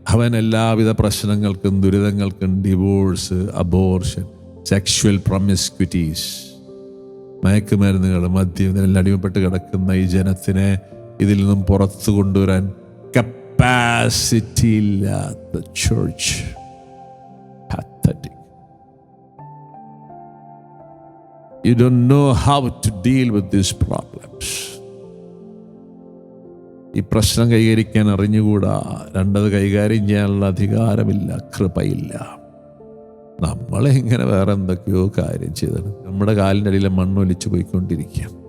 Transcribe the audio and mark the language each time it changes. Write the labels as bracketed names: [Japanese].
[Malayalam] അവൻ എല്ലാവിധ പ്രശ്നങ്ങൾക്കും ദുരിതങ്ങൾക്കും, ഡിവോഴ്സ്, അബോർഷൻ, സെക്ഷുവൽ പ്രൊമിസ്ക്വിറ്റീസ്, മയക്കുമരുന്നുകൾ, മദ്യം, ഇതിനെല്ലാം അടിമപ്പെട്ട് കിടക്കുന്ന ഈ ജനത്തിനെ ഇതിൽ നിന്നും പുറത്തു കൊണ്ടുവരാൻ കപ്പാസിറ്റി ഇല്ലാത്ത church. [English] You don't know how to deal with these problems. [Malayalam] ഈ പ്രശ്നം കൈകാരിക്കാൻ അറിഞ്ഞുകൂടാ. രണ്ടത് കൈകാര്യം ചെയ്യാനുള്ള അധികാരമില്ല, കൃപയില്ല. നമ്മളിങ്ങനെ വേറെ എന്തൊക്കെയോ കാര്യം ചെയ്തിട്ട് നമ്മുടെ കാലിൻ്റെ അടിയിലെ മണ്ണൊലിച്ചു പോയിക്കൊണ്ടിരിക്കുക.